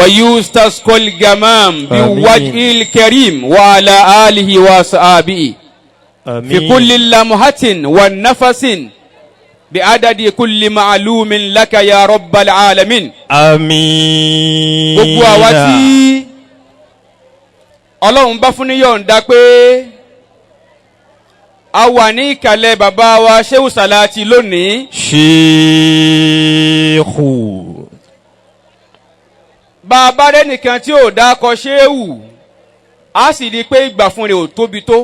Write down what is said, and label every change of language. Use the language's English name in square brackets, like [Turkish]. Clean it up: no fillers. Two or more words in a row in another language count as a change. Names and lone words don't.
[Arabic] ويستسقى الغمام بوجه الكريم وعلى آله وصحبه في كل لمحة والنفس بعدد كل معلوم لك يا رب العالمين. آمين. [Yoruba] gbogbo àwa tí Ọlọ́run bá fún ní yọ̀ǹda pé a wà ní ìkàlẹ̀ bàbá wa Ṣéwù Sàláàtì lónìí. Ṣéhù. bàbá rẹ̀ nìkan tí ò dákọ Ṣéhù a sì rí i pé ìgbà fún rẹ̀ ò tóbi tó.